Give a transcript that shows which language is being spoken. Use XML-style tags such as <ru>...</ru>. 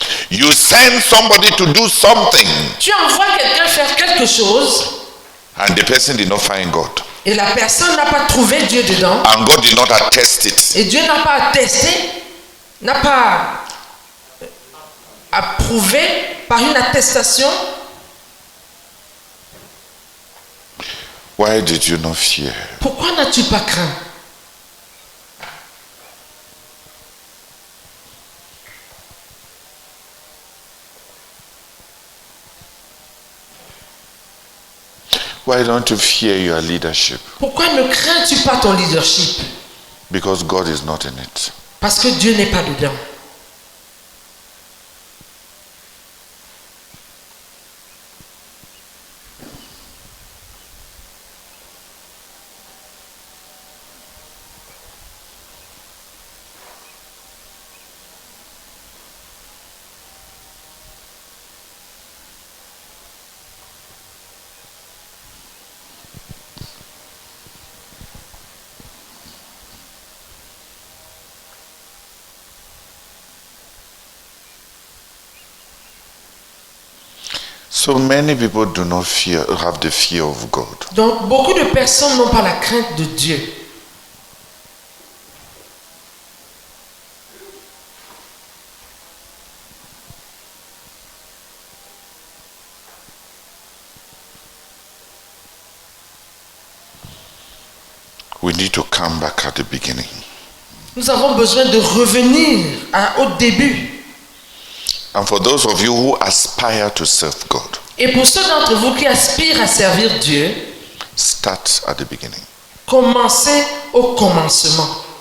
<en>You send somebody to do something,</en> <fr>Tu envoies quelqu'un faire quelque chose</fr> <en>and the person did not find God.</en> <fr>et la personne n'a pas trouvé Dieu dedans.</fr> <en>And God did not attest it.</en> <fr>Et Dieu n'a pas attesté, n'a pas approuvé par une attestation.</fr> <en>Why did you not fear?</en> <fr>Pourquoi n'as-tu pas craint?</fr> <en>Why don't you fear your leadership?</en> <fr>Pourquoi ne crains-tu pas ton leadership?</fr> <en>Because God is not in it.</en> <fr>Parce que Dieu n'est pas dedans.</fr> <en>So many people do not have the fear of God.</en> <fr>Donc beaucoup de personnes n'ont pas la crainte de Dieu.</fr> <en>We need to come back at the beginning.</en> <fr>Nous avons besoin de revenir au début.</fr> <en>And for those of you who aspire to serve God,</en> <fr>Et pour ceux d'entre vous qui aspirent à servir Dieu,</fr> <en>start at the beginning.</en> <fr>commencez au commencement.</fr>